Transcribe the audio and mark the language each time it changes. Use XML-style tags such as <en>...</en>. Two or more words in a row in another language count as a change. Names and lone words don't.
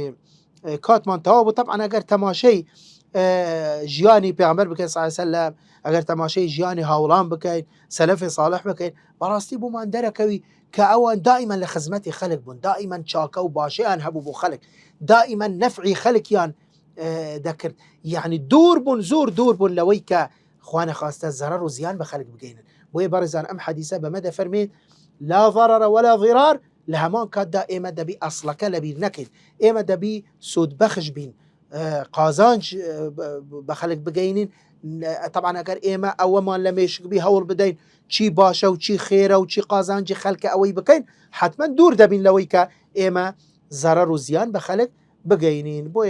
<ckb>کاتمان تەواو بوو طبعا ئەگەر تەماشەی ژیانی پێغەمبەر بکەین</ckb> <ar>صلی الله علیه وسلم</ar> <ckb>ئەگەر تەماشەی ژیانی هاوڵان بکەین سەلەفی صالح بکەین بەڕاستی بۆمان دەرەکەوی کە ئەوان دائیمەن لە خزمەتی خەڵک بوون دائیمەن چاکە و باشیان هەبوو بۆ خەڵک دائیمەن نەفعی خەڵکیان دەکرد یعنی دوور بوون زۆر دوور بوون لەوەی کە خوا نەخواستە زەرەر و زیان بە خەڵک بگەینن بۆیە بەڕێزان ئەم حەدیسە بەمە دەفەرمێت</ckb> <ar>لا ضرر ولا ضرار</ar> <ckb>لە هەمان کاتدا ئێمە دەبی ئەسڵەکە لەبیر نەکەین ئێمە دەبی سودبەخش بین قازانج بە خەڵک بگەینین طبعا ئەگەر ئێمە ئەوەمان لە مێشکبی هەوڵ بدەین چی باشە و چی خێرە و چی قازانجی خەڵکە ئەوەی بکەین حتما دوور دەبین لەوەی کە ئێمە زەرەر و زیان بە خەڵک بگەینین بۆیە</ckb>